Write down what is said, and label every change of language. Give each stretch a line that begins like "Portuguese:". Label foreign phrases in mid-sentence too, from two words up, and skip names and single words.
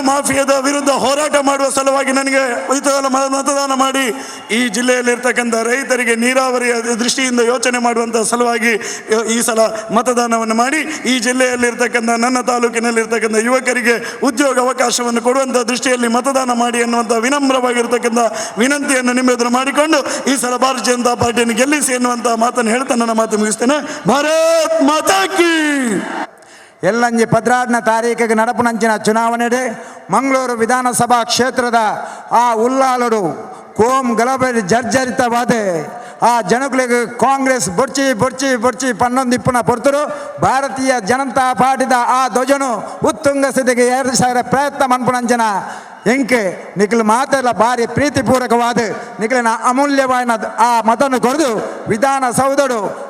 Kannada: ಮಾಫಿಯಾದ ವಿರುದ್ಧ ಹೋರಾಟ ಮಾಡುವ ಸಲುವಾಗಿ ನನಗೆ ಮತದಾನ ಮಾಡಿ, ಈ ಜಿಲ್ಲೆಯಲ್ಲಿರ್ತಕ್ಕಂಥ ರೈತರಿಗೆ ನೀರಾವರಿಯ ದೃಷ್ಟಿಯಿಂದ ಯೋಚನೆ ಮಾಡುವಂಥ ಸಲುವಾಗಿ ಈ ಸಲ ಮತದಾನವನ್ನು ಮಾಡಿ, ಈ ಜಿಲ್ಲೆಯಲ್ಲಿರ್ತಕ್ಕಂಥ ನನ್ನ ತಾಲೂಕಿನಲ್ಲಿರ್ತಕ್ಕಂಥ ಯುವಕರಿಗೆ ಉದ್ಯೋಗ ಅವಕಾಶವನ್ನು ಕೊಡುವಂಥ ದೃಷ್ಟಿಯಲ್ಲಿ ಮತದಾನ ಮಾಡಿ ಎನ್ನುವಂಥ ವಿನಮ್ರವಾಗಿರ್ತಕ್ಕಂಥ ವಿನಂತಿಯನ್ನು ನಿಮ್ಮ ಎದುರು ಮಾಡಿಕೊಂಡು ಈ ಸಲ ಭಾರತೀಯ ಜನತಾ ಪಾರ್ಟಿಯನ್ನು ಗೆಲ್ಲಿಸಿ ಎನ್ನುವಂಥ ಮಾತನ್ನು ಹೇಳ್ತಾ ನನ್ನ ಮಾತು ಮುಗಿಸ್ತೇನೆ.
Hindi: भारत माता की.
Tulu: ಎಲ್ಲಂಜಿ 16ನೇ ತಾರೀಕಿಗೆ ನಡಪುನಂಚಿನ ಚುನಾವಣೆ ಮಂಗಳೂರು ವಿಧಾನಸಭಾ ಕ್ಷೇತ್ರದ ಆ ಉಲ್ಲಾಲರು ಕೋಮ್ ಗಲಭೆ ಜರ್ಜರಿತವಾದ ಆ ಜನಗಳಿಗೆ ಕಾಂಗ್ರೆಸ್ ಬೊರ್ಚಿ ಬೊರ್ಚಿ ಬೊರ್ಚಿ ಪನ್ನೊಂದಿಪ್ಪನ ಪೊರ್ತರು ಭಾರತೀಯ ಜನತಾ ಪಾರ್ಟಿದ ಆ ಧ್ವಜನು ಉತ್ತುಂಗ ಸ್ಥಿತಿಗೆ ಏರಿಸಾರ ಪ್ರಯತ್ನ ಮನ್ಪುನಂಚನ ಎಂಕೆ ನಿಖಿಲ್ ಮಾತೆಲ್ಲ ಭಾರಿ ಪ್ರೀತಿಪೂರ್ವಕವಾದ ನಿಖಿಲಿನ ಅಮೂಲ್ಯವಾದ ಆ ಮತನ್ನು ಕೊರೆದು ವಿಧಾನಸೌಧಡು